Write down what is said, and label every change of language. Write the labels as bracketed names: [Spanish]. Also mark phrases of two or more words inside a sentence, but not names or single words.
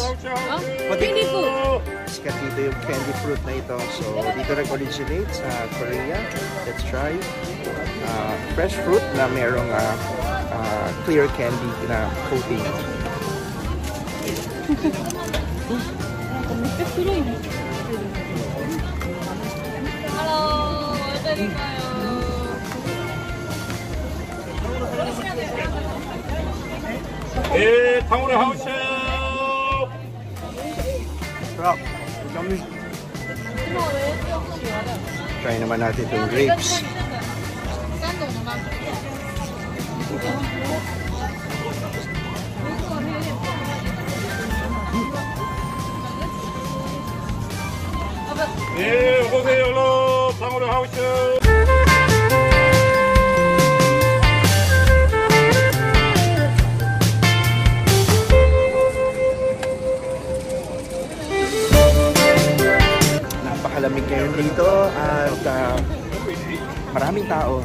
[English] Candy fruit. [Filipino] Sikat dito yung [English] candy fruit [Filipino] na ito. So, dito nag-originate sa Korea. [English] Let's try. Fresh fruit [Filipino] na merong [English] clear candy na coating. Hello, [Korean] 어떠신가요? 예, 탕후루 하우스. [Filipino] Sarap. Try naman natin itong grapes. [Korean] 예, 오세요, 탕후루 하우스. [Filipino] Napakalamig ngayon dito at maraming tao.